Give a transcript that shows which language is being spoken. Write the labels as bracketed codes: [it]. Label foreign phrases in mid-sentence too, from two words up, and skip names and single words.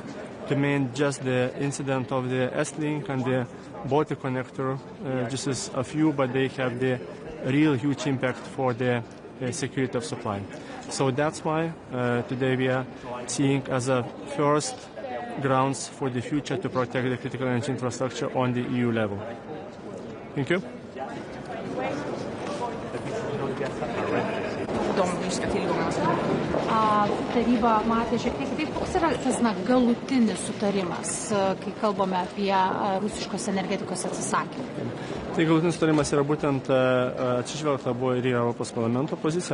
[en] To mean just the incident of the S-Link and the Baltic connector, just as a few, but they have the real huge impact for the security of supply. So that's why today we are seeing as a first grounds for the future to protect the critical energy infrastructure on the EU level. Thank you. [lt] Taryba matė šiek tiek kitaip. Koks yra tas galutinis sutarimas, kai kalbame apie rusiškos energetikos atsisakymą? Tai galutinis sutarimas yra būtent atsižvelgta buvo ir į Europos parlamento poziciją.